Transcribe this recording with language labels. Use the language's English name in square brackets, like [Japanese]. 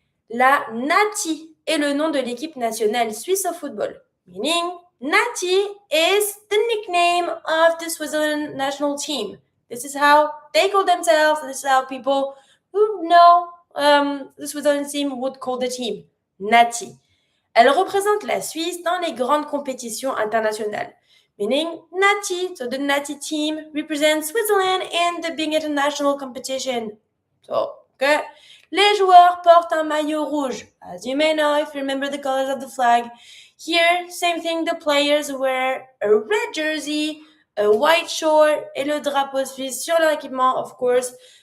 [French] La Nati est le nom de l'équipe nationale suisse au football, [English] meaning Nati is the nickname of the Switzerland national team. This is how they call themselves, and this is how people who know the Switzerland team would call the team. Nati. [French] Elle représente la Suisse dans les grandes compétitions internationales. [English] Meaning Nati, so the Nati team represents Switzerland in the big international competition. So, okay. [French] Les joueurs portent un maillot rouge. [English] As you may know, if you remember the colors of the flag. Here, same thing, the players wear a red jersey, a white short, [French] et le drapeau suisse sur leur équipement, [English] of course.